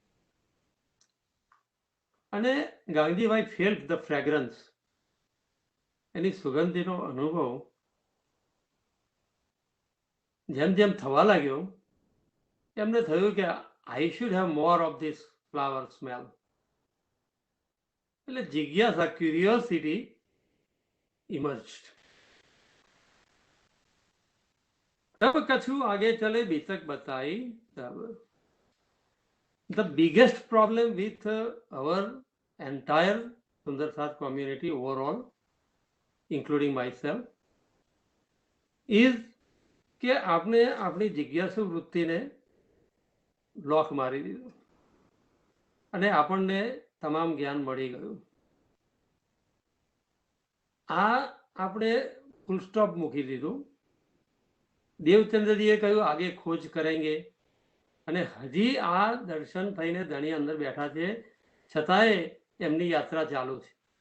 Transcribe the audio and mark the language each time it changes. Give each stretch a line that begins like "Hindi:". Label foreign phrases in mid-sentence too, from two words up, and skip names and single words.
Gujarati: અને ગાંધીભાઈ
English: felt the fragrance,
Gujarati: એની સુગંધીનો અનુભવ જેમ જેમ થવા લાગ્યો એમને થયું કે
English: I should have more of this flower smell.
Gujarati: એટલે જિજ્ઞાસા,
English: curiosity emerged.
Hindi: तब कछु आगे चले बीतक बताई.
English: तब the biggest problem with our entire Sundar Saath community overall, including myself, is
Gujarati: કે આપણે આપણી જિજ્ઞાસુ વૃત્તિને બ્લોક મારી દીધું અને આપણને તમામ જ્ઞાન મળી ગયું. આ આપણે
English: full stop
Gujarati: મૂકી દીધું. દેવચંદ્રજીએ કહ્યું
Hindi: आगे खोज करेंगे,
Gujarati: અને હજી આ દર્શન થઈને ધણી અંદર બેઠા છે છતાંય એમની યાત્રા ચાલુ છે.